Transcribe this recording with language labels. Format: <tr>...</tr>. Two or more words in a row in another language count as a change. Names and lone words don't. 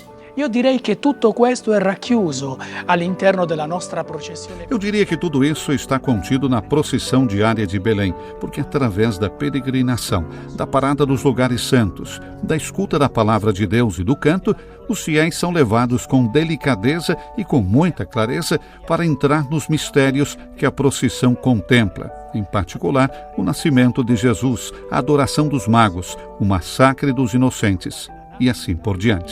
<it>Io direi che tutto questo è racchiuso all'interno della nostra processione.</it> <pt>Eu diria que tudo isso está contido na procissão diária de Belém, porque através da peregrinação, da parada dos lugares santos, da escuta da palavra de Deus e do canto, os fiéis são levados com delicadeza e com muita clareza para entrar nos mistérios que a procissão contempla, em particular o nascimento de Jesus, a adoração dos magos, o massacre dos inocentes e assim por diante.</pt>